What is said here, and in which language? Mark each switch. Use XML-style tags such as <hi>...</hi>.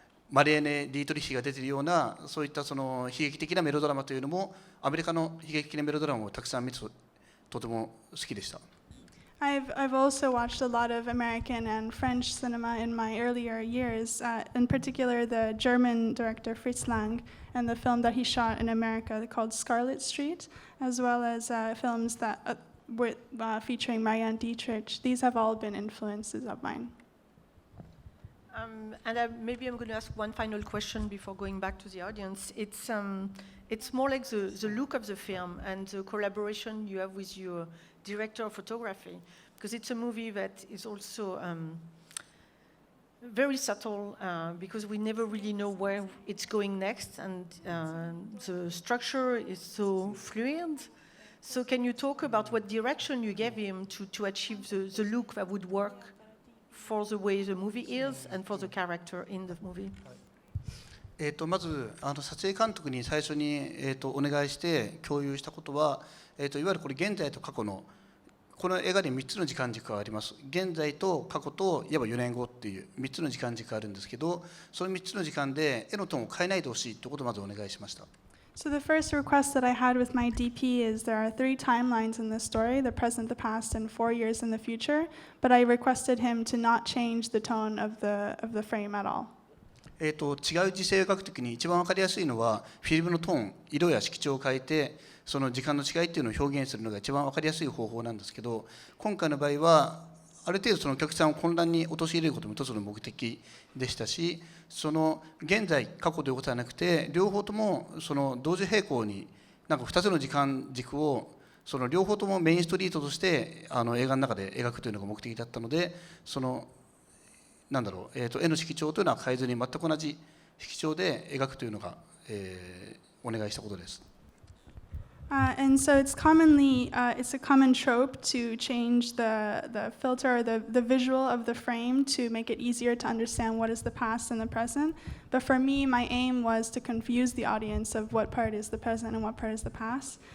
<ja>マレーネ・ディートリッヒが出ているようなそういったその悲劇的なメロドラマというのもアメリカの悲劇的なメロドラマをたくさん見てとても好きでした。</ja> <en>I've also watched a lot of American and French cinema in my earlier years, in particular the German director Fritz Lang and the film that he shot in America called Scarlet Street, as well as films that with featuring Marianne Dietrich. These have all been influences of mine. Maybe I'm going to ask one final question before going back to the audience. It's more like the look of the film and the collaboration you have with your director of photography, because it's a movie that is also very subtle because we never really know where it's going next, and the structure is so fluid. So can you talk about what direction you gave him to achieve the look that would work for the way the movie is and for the character in the movie?</en> <ja>まず撮影監督に最初に、お願いして共有したことは、いわゆるこれ現在と過去のこの映画に3つの時間軸があります。現在と過去といわば4年後っていう3つの時間軸があるんですけど、その3つの時間で絵のトーンを変えないでほしいということをまずお願いしました。</ja> <en>So the first request that I had with my DP is there are 3 timelines in this story, the present, the past, and 4 years in the future, but I requested him to not change the tone of the frame at all.</en> <ja>違う時勢を描くときに一番わかりやすいのはフィルムのトーン、色や色調を変えてその時間の違いっていうのを表現するのが一番わかりやすい方法なんですけど、今回の場合はある程度そのお客さんを混乱に陥れることも一つの目的でしたし、その現在過去ということではなくて両方ともその同時並行になんか2つの時間軸をその両方ともメインストリートとして映画の中で描くというのが目的だったので、そのなんだろう、絵の色調というのは変えずに全く同じ色調で描くというのが、お願いしたことです。</ja> <en>And so it's commonly, it's a common trope to change the filter or the visual of the frame to make it easier to understand what is the past and the present. But for me, my aim was to confuse the audience of what part is the present and what part is the past.</en>